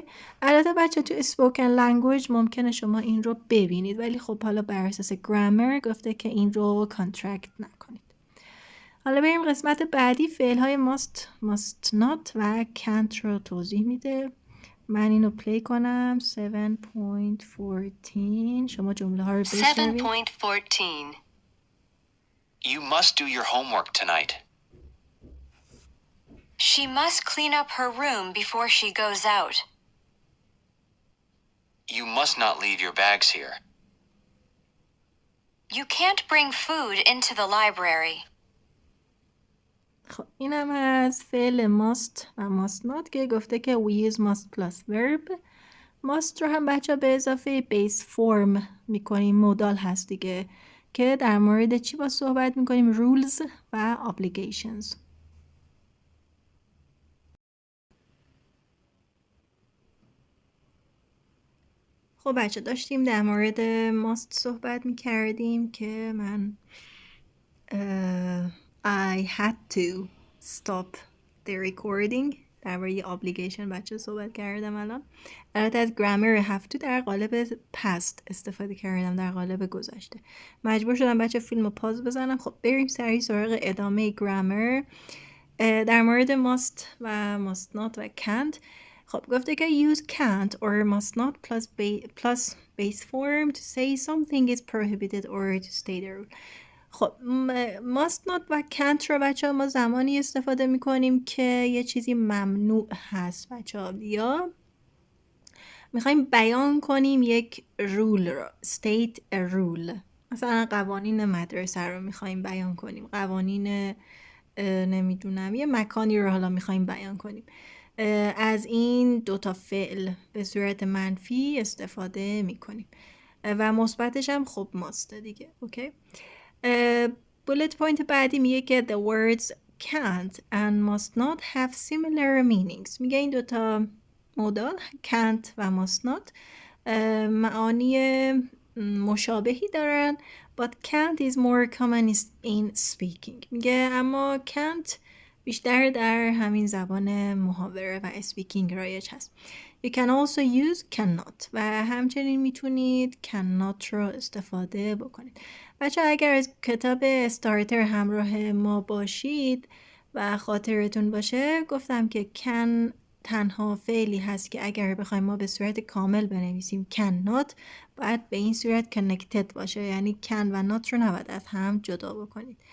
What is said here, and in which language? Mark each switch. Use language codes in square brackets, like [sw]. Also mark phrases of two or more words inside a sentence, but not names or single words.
[fa] البته بچه تو [en] spoken language [fa] ممکنه شما این رو ببینید ولی خب حالا بر اساس grammar گفته که این رو کانترکت نکنید. حالا بریم قسمت بعدی فعل های [en] must not [fa] و can't رو توضیح میده. من اینو پلی کنم 7.14 شما جمله ها رو بشنوید. 7.14. [en] You must do your homework tonight. She must clean up her room before she goes out. You must not leave your bags here. You can't bring food into the library. [fa] خب اینم از فعل must و [en] must not [fa] که گفته که [en] we use must plus verb. [fa] must رو هم بچه به اضافه base form میکنیم. مودال هست دیگه که در مورد چی با صحبت میکنیم؟ rules و obligations. خب بچه داشتیم در مورد must صحبت میکردیم که من [en] I had to stop the recording [fa] در مورد obligation بچه صحبت کردم. البته از grammar [en] have to [fa] در قالب past استفاده کردم در قالب گذشته. مجبور شدم بچه فیلم رو پاز بزنم. خب بریم سریع سراغ ادامه [en] grammar. [fa] در مورد [en] must و must not و can't [fa] خب گفته که [en] use can't or must not plus base form to say something is prohibited or to state a rule. [fa] خب [en] must not [fa] و can't رو بچه ها ما زمانی استفاده میکنیم که یه چیزی ممنوع هست بچه ها یا میخوایم بیان کنیم یک رول رو [en] state a rule. [fa] مثلا قوانین مدرسه رو میخوایم بیان کنیم، قوانین نمیدونم یه مکانی رو حالا میخوایم بیان کنیم. از این دوتا فعل به صورت منفی استفاده میکنیم و مثبتش هم خب ماسته دیگه. [en] اوکی. bullet point [fa] بعدی میگه که [en] the words can't and must not have similar meanings. [fa] میگه این دوتا مودال can't و [en] must not [fa] معانی مشابهی دارن [en] but can't is more common in speaking. [fa] میگه اما can't بیشتر در همین زبان محاوره و speaking رایج هست. [en] You can also use cannot [fa] و همچنین میتونید cannot رو استفاده بکنید. بچه اگر از کتاب استارتر همراه ما باشید و خاطرتون باشه گفتم که can تنها فعلی هست که اگر بخوایم ما به صورت کامل بنویسیم cannot باید به این صورت connected باشه، یعنی can و not رو نباید از هم جدا بکنید.